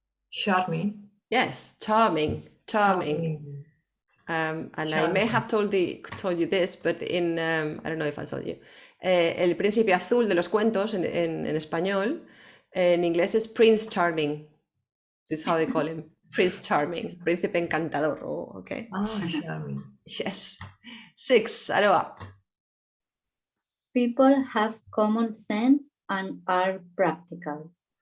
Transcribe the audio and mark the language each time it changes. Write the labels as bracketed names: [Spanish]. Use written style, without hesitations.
[English] Charming. Yes, charming. Charming. And I may have told you this, but in I don't know if I told you. [Spanish] El príncipe azul de los cuentos en español, en inglés es Prince Charming. [English] This is how they call him. Prince Charming. [Spanish] Príncipe encantador. [English] Oh, okay. Ah, charming. Yes. 6, Aroa. People have common sense and are practical.